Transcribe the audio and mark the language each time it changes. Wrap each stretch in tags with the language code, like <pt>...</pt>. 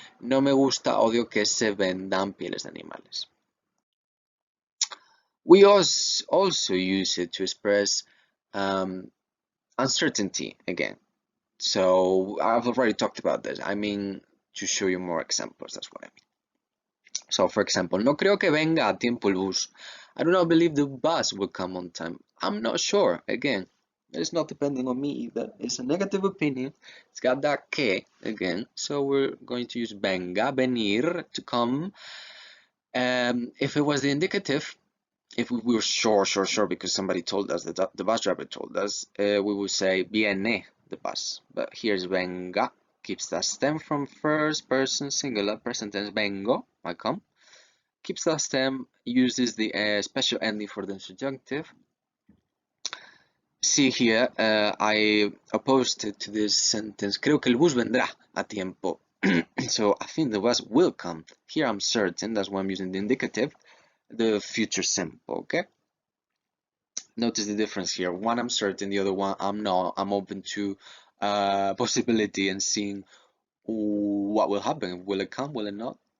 <es>No me gusta, odio que se vendan pieles de animales.</es> <en>We also use it to express uncertainty again. So I've already talked about this. I mean, to show you more examples, that's what I mean. So for example,</en> <es>no creo que venga a tiempo el bus.</es> <en>I do not believe the bus will come on time. I'm not sure. Again, it's not depending on me either. It's a negative opinion. It's got that que again. So we're going to use venga, venir, to come. If it was the indicative, if we were sure because somebody told us, that the bus driver told us, we would say viene, the bus. But here's venga, keeps that stem from first person singular, present tense vengo, I come. Keeps that stem, uses the special ending for the subjunctive. See here, I opposed it to this sentence.</en> <es>Creo que el bus vendrá a tiempo.</es> <en>So I think the bus will come. Here I'm certain, that's why I'm using the indicative, the future simple, okay? Notice the difference here. One I'm certain, the other one I'm not. I'm open to possibility and seeing what will happen. Will it come? Will it not?</en>